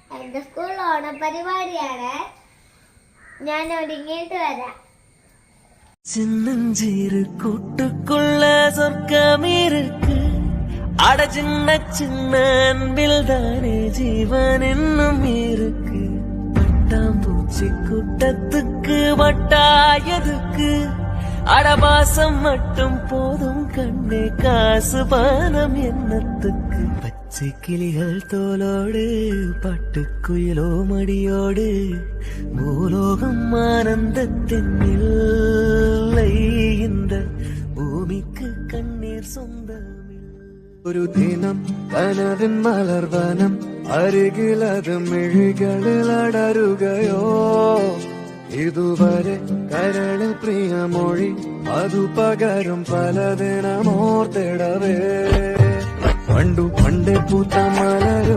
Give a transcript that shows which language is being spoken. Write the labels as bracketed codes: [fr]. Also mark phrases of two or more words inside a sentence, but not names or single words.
[ml] എന്റെ സ്കൂളിൽ ഓണപരിപാടിയാണ്. ഞാൻ ഒരുങ്ങിയിട്ട് വരാം. [ta] சின்னஞ்சீரு கூட்டுக்குள்ள சொர்க்கம் இருக்கு. அட சின்ன சின்ன அன்பில் தானே ஜீவன் இன்னும் இருக்கு. பட்டாம்பூச்சி கூட்டத்துக்கு வட்டாயதுக்கு அடபாசம் மட்டும் போதும் கண்ணே, காசு பானம் எண்ணத்துக்கு. பச்சை கிளிகள் தோலோடு பட்டுக்குயிலோ மடியோடு பூலோகம் ஆனந்தத்தின் இல்லை. இந்த பூமிக்கு கண்ணீர் சொந்தமில்லை. [ml] ഒരു ദിനം കനവിൻ മലർവനം അരികിലത് മിഴികളിൽ അടരുകയോ. ഇതുവരെ കരളിൽ പ്രിയമൊഴി അതു പകരും പലതിനമോർത്തിടവേ. പണ്ടു പണ്ടേ പൂത്ത മല